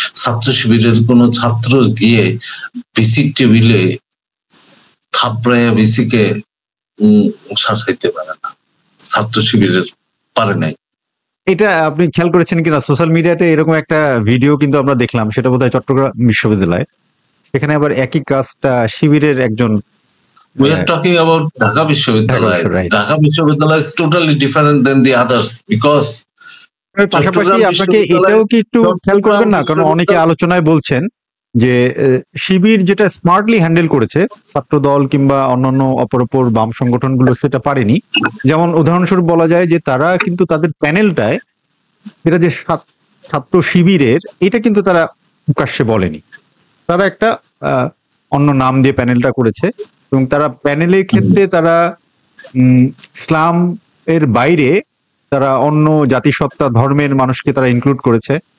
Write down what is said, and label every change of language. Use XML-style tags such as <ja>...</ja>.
<bn>ছাত্র শিবিরের কোনো ছাত্র গিয়ে ভিসির টেবিলে থাপড়াইয়া ভিসিকে শাসাইতে পারে না, ছাত্র শিবিরের পারে নাই। এটা আপনি খেয়াল করেছেন কিনা, সোশ্যাল মিডিয়াতে এরকম একটা ভিডিও কিন্তু আমরা দেখলাম, সেটা বোধহয় চট্টগ্রাম বিশ্ববিদ্যালয়। সেখানে আবার একই কাজটা শিবিরের একজন,</bn> <en>we are talking about Dhaka Vishwavidyalaya. Dhaka Vishwavidyalaya is totally different than the others because</en> <bn>পাশাপাশি আপনাকে এটাও কি একটু খেয়াল করবেন না, কারণ অনেকে আলোচনায় বলছেন যে শিবির যেটা স্মার্টলি হ্যান্ডেল করেছে ছাত্র দল কিংবা অন্যান্য অপর বাম সংগঠনগুলো সেটা পারেনি। যেমন উদাহরণস্বরূপ বলা যায় যে তারা কিন্তু তাদের প্যানেলটায় এটা যে ছাত্র শিবিরের, এটা কিন্তু তারা প্রকাশ্যে বলেনি, তারা একটা অন্য নাম দিয়ে প্যানেলটা করেছে এবং তারা প্যানেলের ক্ষেত্রে তারা ইসলাম এর বাইরে তারা অন্য জাতিসত্তা ধর্মের মানুষকে তারা ইনক্লুড করেছে।</bn>